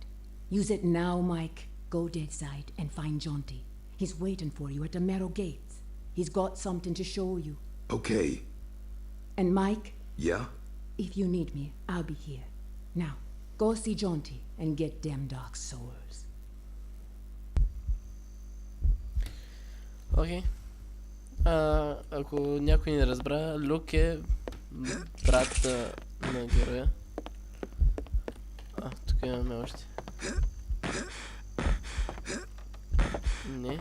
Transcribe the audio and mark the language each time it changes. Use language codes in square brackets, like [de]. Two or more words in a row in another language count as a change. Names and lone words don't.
[en] Use it now, Mike. Go Deadside and find Jonty. He's waiting for you at the Merrow Gates. He's got something to show you. Okay. And Mike? Yeah? If you need me, I'll be here. Now, go see Jonty and get them dark souls. [bg] Окей. Ако някой не разбра, Люк е брат на героя. Тук имаме още. Не.